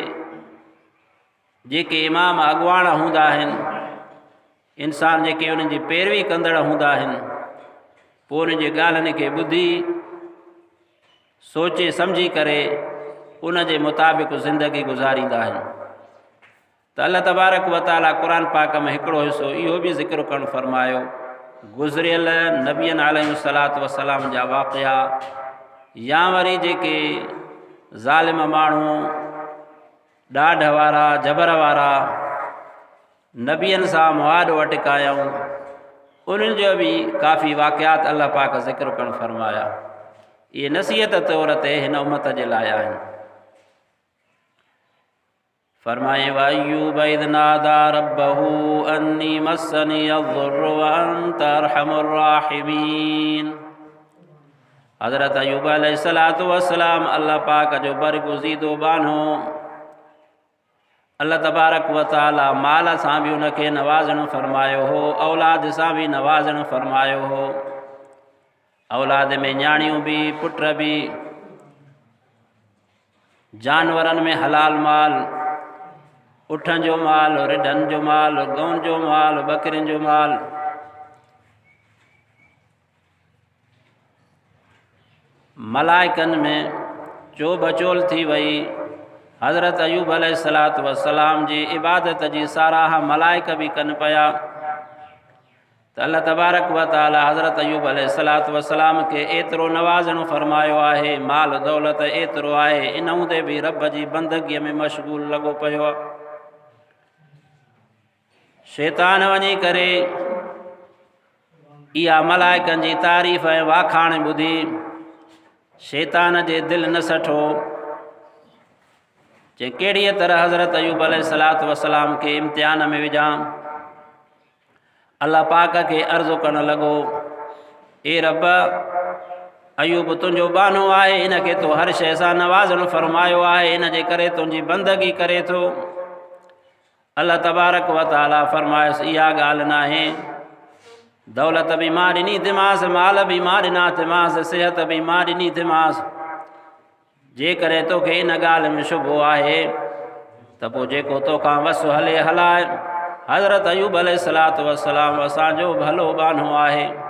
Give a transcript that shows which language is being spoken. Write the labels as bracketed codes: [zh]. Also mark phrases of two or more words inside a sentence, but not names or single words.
[sd] जेके इमाम अॻुवाण हूंदा आहिनि इंसान जेके उन्हनि जी पैरवी कंदड़ हूंदा आहिनि पोइ उन्हनि जी ॻाल्हियुनि खे ॿुधी सोचे सम्झी करे उन जे मुताबिक़ ज़िंदगी गुज़ारींदा आहिनि। तो [ar] الله تبارك وتعالى [sd] कुरान पाक में हिकिड़ो हिस्सो इहो भी ज़िक्र करणु फरमायो गुज़रियल नबियनि [ar] عليه الصلاة والسلام [sd] जा वाक़िया या वरी जेके ज़ालिम माण्हू ॾाढ वारा जबर वारा नबियनि सां मुआदो अटकायऊं उन्हनि जो भी काफ़ी वाक़ियात अल्लाह पाक ज़िक्र करणु फरमाया। ये नसीहत तौर ते हिन उम्मत जे लाइ आहिनि। [ar] फरमाए وأيوب إذ نادى ربه أني مسني الضر وأنت أرحم الراحمين. [sd] हज़रत अय्यूब [ar] عليه الصلاة والسلام [sd] अल्लाह पाक जो बरगुज़ीदो बानो [ar] الله تبارك وتعالى [sd] माल सां भी उनखे नवाज़णो फरमायो हो, औलाद सां भी नवाज़णो फरमायो हो। औलाद में न्याणियूं भी, पुट भी, जानवरनि में हलाल माल, उठनि जो माल, रिढनि जो माल, गऊं जो माल, बकरियुनि जो माल। मलाइकनि में चोबचोल थी वई। हज़रत अय्यूब [ar] عليه الصلاة والسلام [sd] जी इबादत जी साराह मलाइक भी कनि पिया। तो [ar] الله تبارك وتعالى [sd] हज़रत अय्यूब [ar] عليه الصلاة والسلام [sd] के एतिरो नवाज़णो फरमायो आहे, माल दौलत एतिरो आहे, इन हूंदे भी रब जी बंदगीअ में मशगूल लॻो पियो आहे। शैतान वञी करे इहा मलाइकनि जी तारीफ़ ऐं वाखाण ॿुधी शैतान जे दिलि न सठो। जे कहिड़ीअ तरह हज़रत अय्यूब [ar] عليه الصلاة والسلام [sd] के इम्तिहान में विझां। अल्लाह पाक के अर्ज़ु करणु लॻो, ए रब अय्यूब तुंहिंजो बानो आहे, इन खे तो हर शइ सां नवाज़णो फरमायो आहे, इन जे करे तुंहिंजी बंदगी करे थो। [ar] الله تبارك وتعالى [sd] फरमायसि इहा ॻाल्हि न आहे, दौलत भी मां ॾिनी थिमांसि, माल भी मां ॾिना थिमांसि, सिहत भी मां ॾिनी थिमांसि। जेकॾहिं तोखे इन ॻाल्हि में शुबो आहे त पोइ जेको तोखां वसु हले हलाए। हज़रत अय्यूब [ar] عليه الصلاة والسلام [sd] असांजो भलो बानो आहे।